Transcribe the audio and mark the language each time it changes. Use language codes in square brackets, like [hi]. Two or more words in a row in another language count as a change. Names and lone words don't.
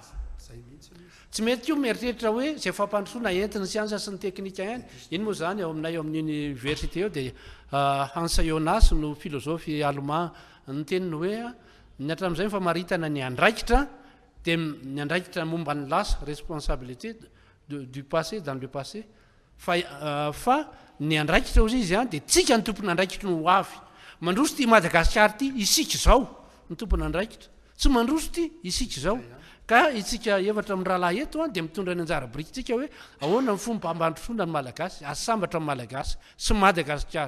[mg] Tsy mety io mieritreritra hoe zay fampandrosoana entina siansa sy ny teknika ihany. Iny moa zany ao aminay ao amin'ny université eo dia Hans Jonas no filozofy allemand ny teniny hoe ny hatramin'izay mifamaritana ny andraikitra dia ny andraikitra momba ny lasa [fr] responsabilité du passé dans le passé, [mg] fa ny andraikitra ozy izy dia tsika ny tompony andraikitra no avy. Mandroso ty Madagasikara ty isika izao ny tompony andraikitra, tsy mandroso ty isika izao. Ka itsika efatra amin'ny rahalahy eto dia mitondra ny anjara birikytsika hoe ahoana ny fomba ambandrosoana ny malagasy, asambatra ny malagasy sy Madagasikara.